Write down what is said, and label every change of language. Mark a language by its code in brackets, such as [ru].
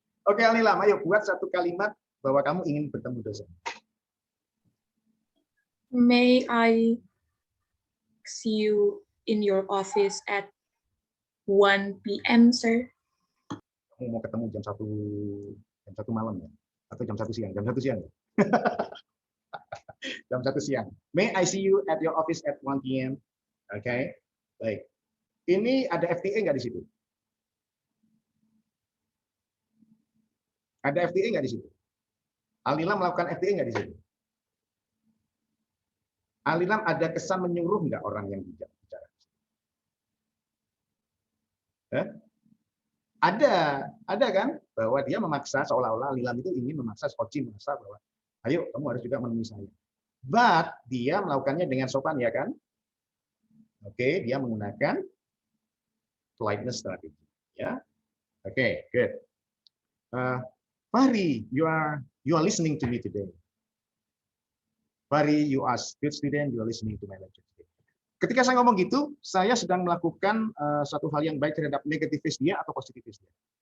[id] Oke, Al-Nilam, ayo buat satu kalimat bahwa kamu ingin bertemu dosen. [en] May I see you in your office at 1 p.m., sir? [id] Kamu mau ketemu jam 1 malam ya? Atau jam 1 siang? Jam 1 siang ya? Jam 1 siang. [en] May I see you at your office at 1 p.m.? [id] Oke, baik. Ini ada FTA nggak di situ? Ada FTA nggak di situ? Al-Nilam melakukan FTA nggak di situ? Al-Nilam ada kesan menyuruh nggak orang yang bicara? Ada kan? Bahwa dia memaksa, seolah-olah Al-Nilam itu ingin memaksa Skoci memaksa bahwa ayo kamu harus juga menemui saya. But dia melakukannya dengan sopan ya kan? Oke, dia menggunakan politeness strategy. Ya, oke, good. [en] Fahri, you are listening to me today. Fahri, you are good student, you are listening to my lecture today. [id] Ketika saya ngomong gitu, saya sedang melakukan satu hal yang baik terhadap negativis dia atau positivis dia?